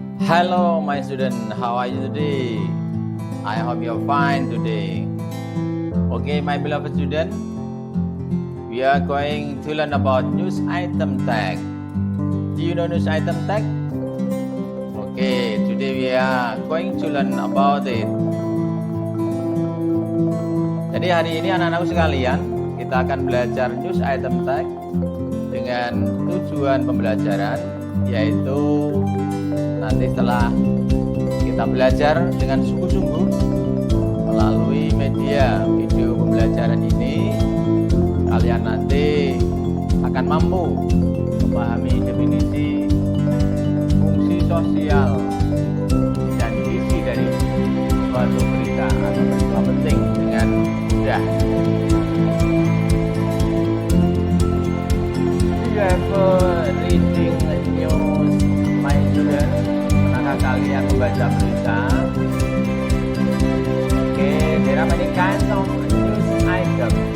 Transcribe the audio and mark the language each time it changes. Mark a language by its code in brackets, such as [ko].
[en] Hello my student, how are you today? I hope you're fine today. Okay, my beloved student, we are going to learn about news item tag. Do you know news item tag? Okay, today we are going to learn about it. [id] Jadi hari ini anak-anakku sekalian, kita akan belajar news item tag dengan tujuan pembelajaran, yaitu nanti setelah kita belajar dengan sungguh-sungguh melalui media video pembelajaran ini, kalian nanti akan mampu memahami definisi fungsi sosial dan isi dari suatu berita atau peristiwa penting dengan mudah. [en] Do you ever reading news, my student? [id] Pernahkah kalian membaca berita? [en] Okay, there are many kinds of news items.